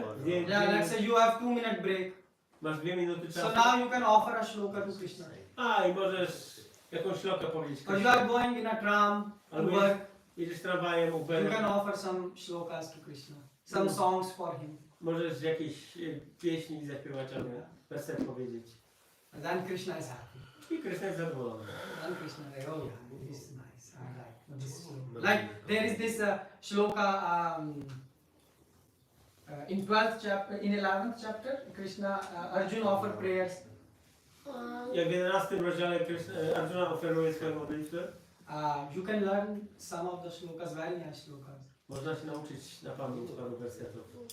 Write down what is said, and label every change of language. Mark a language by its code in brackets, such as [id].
[en] Yeah, let's say you have 2 minute break. [pl] masz 2 minuty [en] So [pl] czasu. [en] now you can offer a shloka to Krishna. [pl] A i możesz jakąś szlokę powiedzieć. [en] Or you are going in a tram to [pl] Albo [en] work, [pl] jedziesz tramwajem, [en] you [pl] Uberem, [en] can offer some shlokas to Krishna. Some songs for him. [pl] możesz jakieś pieśni zaśpiewać albo werset powiedzieć. [en] And then Krishna is happy. [pl] I Krishna jest zadowolony. [en] Then Krishna is like, oh yeah, this is nice. I like this shloka. Like there is this shloka in 12th chapter, in 11th chapter, Krishna, Arjuna offer prayers. [pl] Jak w 11 rozdziale Arjuna oferuje swoją modlitwę, [en] You can learn some of the shlokas, very nice shlokas. [pl] można się nauczyć na pamięć paru wersetów.